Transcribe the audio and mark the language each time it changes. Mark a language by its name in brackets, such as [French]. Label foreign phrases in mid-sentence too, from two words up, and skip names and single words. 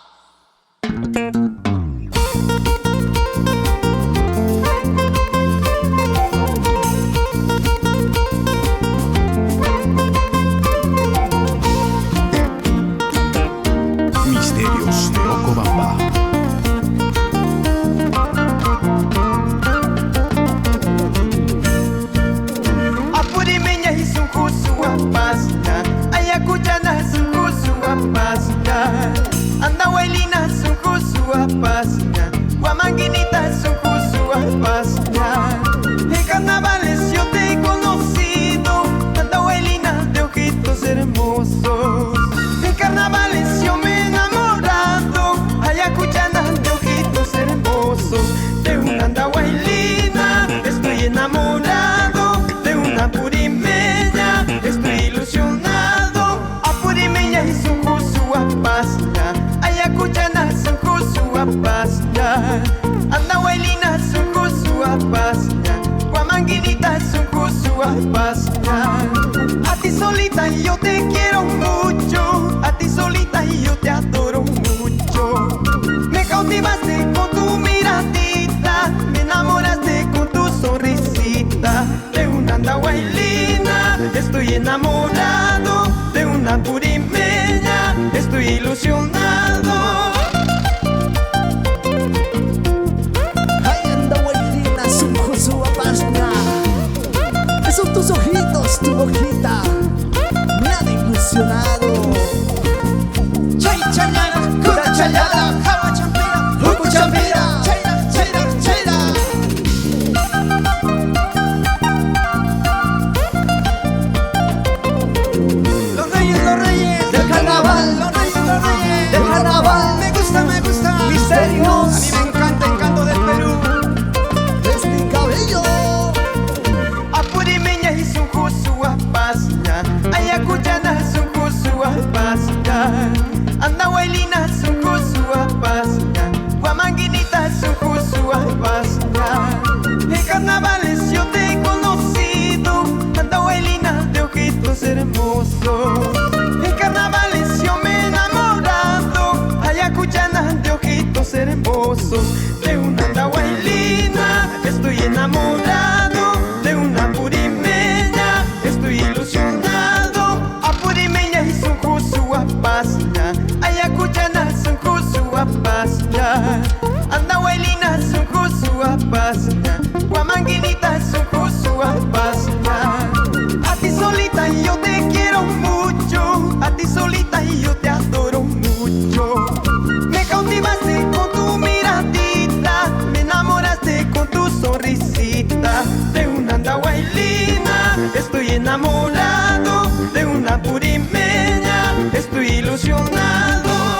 [Spanish] Misterios de Ocobamba. [Quechua] Apurimeña y sunkusu apasna, Ayacuchana sunkusu apasna, Andahuaylina sunkusu apasna, Huamanguinita sunkusu apasna. [Spanish] En carnavales yo te he conocido, Andahuaylina de ojitos hermosos. En carnavales yo me he enamorado, Ayacuchana de ojitos hermosos. De una Andahuaylina estoy enamorado, de una Apurimeña estoy ilusionado. [Quechua] Apurimeña y sunkusu apasna, Ayacuchana sunkusu apasna, Andahuaylina sunkusu apasna, Huamanguinita sunkusu apasna. [Spanish] A ti solita yo te quiero mucho, a ti solita yo te adoro mucho. Me cautivaste con tu miradita, me enamoraste con tu sonrisita. De una Andahuaylina estoy enamorado, de una Apurimeña estoy ilusionado. [Quechua] Ay, Andahuaylina sunkusu apasna. [Spanish] Esos tus ojitos, tu boquita, me han ilusionado. [Quechua] Chay chayara, cura chayara, java champira, huku champira, chayra, chayra, chayra. [Spanish] Los reyes del carnaval, los reyes del carnaval. Me gusta, Misterios. a mí me encanta el canto del Perú. Es mi cabello. [Quechua] Apurimeña y sunkusu apasna, Ayacuchana sunkusu apasna, Andahuaylina sunkusu apasna, Huamanguinita sunkusu apasna. [Spanish] En carnavales yo te he conocido, Andahuaylina de ojitos hermosos. En carnavales yo me he enamorado, Ayacuchana de ojitos hermosos. De una Andahuaylina estoy enamorado, de una Apurimeña estoy ilusionado. [Quechua] Apurimeña y sunkusu apasna, Ayacuchana sunkusu apasna, Andahuaylina sunkusu apasna, Huamanguinita sunkusu apasna. [Spanish] A ti solita yo te quiero mucho, a ti solita yo te adoro mucho. Me cautivaste con tu miradita, me enamoraste con tu sonrisita. De una Andahuaylina estoy enamorado, de una Apurimeña estoy ilusionado.